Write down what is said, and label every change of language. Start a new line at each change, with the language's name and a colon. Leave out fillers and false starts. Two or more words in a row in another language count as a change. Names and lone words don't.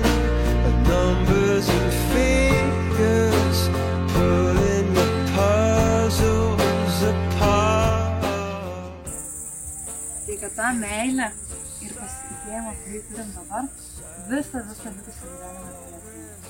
English: at numbers and figures, pulling the puzzles apart.
Lithuanian: Tai kad tą meilę ir pasitikėjimą, kurį turim dabar, visą likusį gyvenimą galėtume.